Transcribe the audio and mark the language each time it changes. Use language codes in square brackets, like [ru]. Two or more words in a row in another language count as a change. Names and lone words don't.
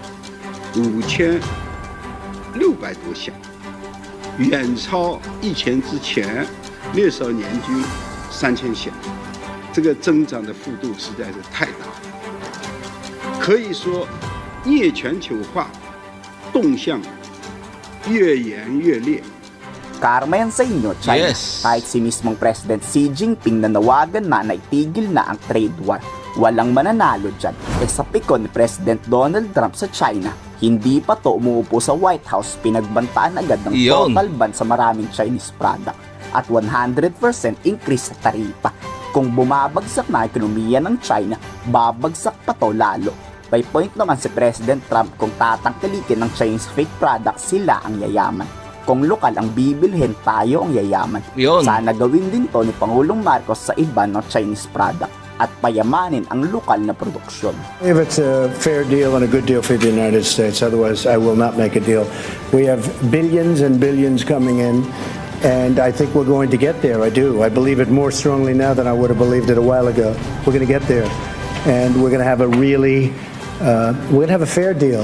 [zh] 5600 多项，远超疫情之前那时候年均3000项，这个增长的幅度实在是太大了。可以说，逆全球化动向越演越烈。 [tl] Karma yan sa inyo, China. Kahit si mismong President Xi Jinping nanawagan na itigil na ang trade war. Walang mananalo dyan. Sa pikon ni President Donald Trump sa China, hindi pa to umuupo sa White House, pinagbantaan agad ng [en] total ban [tl] sa maraming [en] Chinese product [tl] at 100% increase sa taripa. Kung bumabagsak na ekonomiya ng China, babagsak pa to lalo. By point naman si President Trump, kung tatangkilikin ng [en] Chinese fake products, [tl] sila ang yayaman. Kung lokal ang bibilhin, tayo ang yayaman. Sana gawin din to ni Pangulong Marcos sa iba ng [en] Chinese product [tl] at payamanin ang lokal na produksyon. [en] If it's a fair deal and a good deal for the United States, otherwise I will not make a deal. We have billions and billions coming in, and I think we're going to get there. I do. I believe it more strongly now than I would have believed it a while ago. We're going to get there, and we're going to have a really, we're going to have a fair deal.